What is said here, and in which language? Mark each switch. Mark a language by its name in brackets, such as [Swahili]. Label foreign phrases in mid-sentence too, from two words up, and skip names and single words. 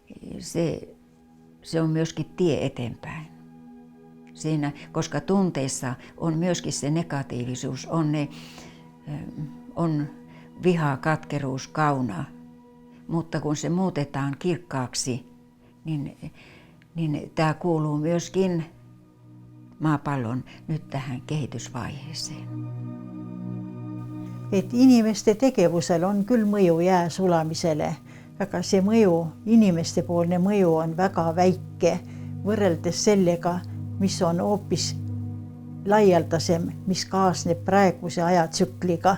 [Finnish] Se on myöskin tie eteenpäin. Siinä, koska tunteissa on myöskin se negatiivisuus, on viha, katkeruus, kauna. Mutta kun se muutetaan kirkkaaksi, niin tämä kuuluu myöskin maapallon nyt tähän kehitysvaiheeseen. [Estonian] Et inimeste tegevusel on küll mõju jää sulamisele, aga see mõju, inimestepoolne mõju on väga väike võrreldes sellega, mis on hoopis laialdasem, mis kaasneb praeguse ajatsükliga.